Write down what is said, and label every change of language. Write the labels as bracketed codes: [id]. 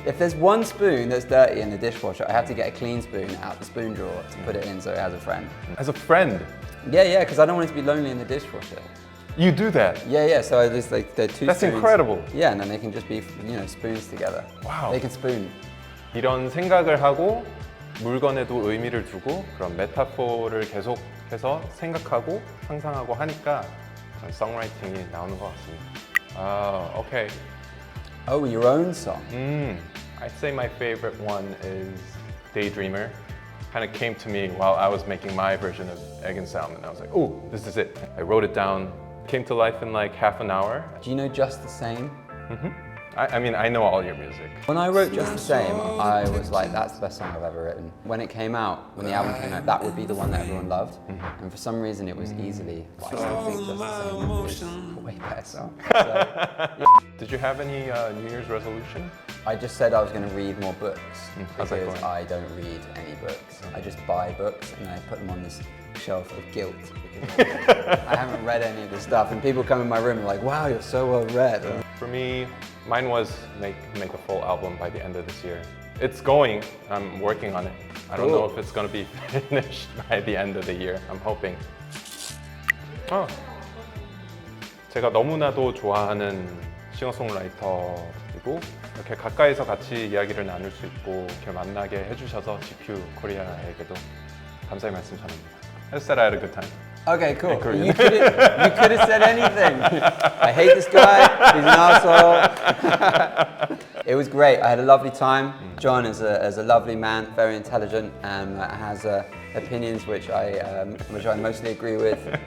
[en] If there's one spoon that's dirty in the dishwasher, I have to get a clean spoon out the spoon drawer to put it in so it has a friend. As a friend? Yeah, because I don't want it to be lonely in the dishwasher. You do that? Yeah, so there's like they're two That's spoons. incredible. Yeah, and then they can just be, spoons together. Wow. They can spoon. [ko] 이런 생각을 하고 물건에도 의미를 두고 그런 메타포를 계속해서 생각하고 상상하고 하니까 songwriting이 나오는 것 같습니다. [en] Okay. Oh, your own song? I'd say my favorite one is Daydreamer. Kind of came to me while I was making my version of Egg and Salmon. I was like, oh, this is it. I wrote it down. Came to life in like half an hour. Do you know Just the Same? I mean, I know all your music. When I wrote Just the Same, I was like, that's the best song I've ever written. When it came out, when the album came out, that would be the one that everyone loved. And for some reason, it was easily, but I still think Just the Same is a way better song. So, Did you have any New Year's resolution? I just said I was going to read more books How's that because going? I don't read any books. I just buy books and I put them on this shelf of guilt because I haven't read any of this stuff. And people come in my room and are like, wow, you're so well read. For me, mine was make a full album by the end of this year. It's going. I'm working on it. I don't know if it's going to be finished by the end of the year. I'm hoping. [ko] 제가 너무나도 좋아하는 싱어송라이터이고 이렇게 가까이서 같이 이야기를 나눌 수 있고 이렇게 만나게 해주셔서 GQ 코리아에게도 감사의 말씀 전합니다. [en] I said I had a good time. Okay, cool. You could have said anything. I hate this guy. He's an asshole. It was great. I had a lovely time. John is a lovely man, very intelligent, and has opinions which I mostly agree with.